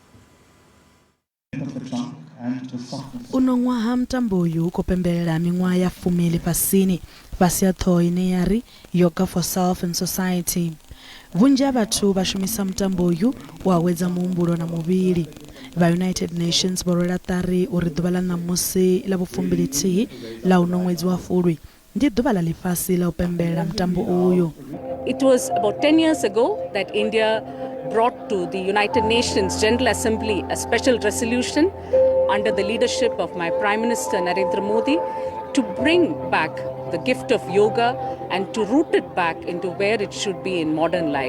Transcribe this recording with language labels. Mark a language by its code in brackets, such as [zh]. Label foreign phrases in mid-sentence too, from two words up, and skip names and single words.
[ve] Uno ṅwaha mutambo uyu u khou pembelela miṅwaha ya 10 ḽifhasini fhasi ya ṱhoho ine ya ri Yoga for Self and Society. Vhunzhi ha vhathu vha shumisa mutambo uyu u awedza muhumbulo na muvhili. Vha United Nations vho rwela ṱari uri ḓuvha ḽa ṋamusi ḽa vhu-21 ḽa uno ṅwedzi wa Fulwi ndi ḓuvha ḽa ḽifhasi ḽa u pembelela mutambo uyu. [en] It was about 10 years ago that India brought to the United Nations General Assembly a special resolution under the leadership of my Prime Minister Narendra Modi to bring back the gift of yoga and to root it back into where it should be in modern life.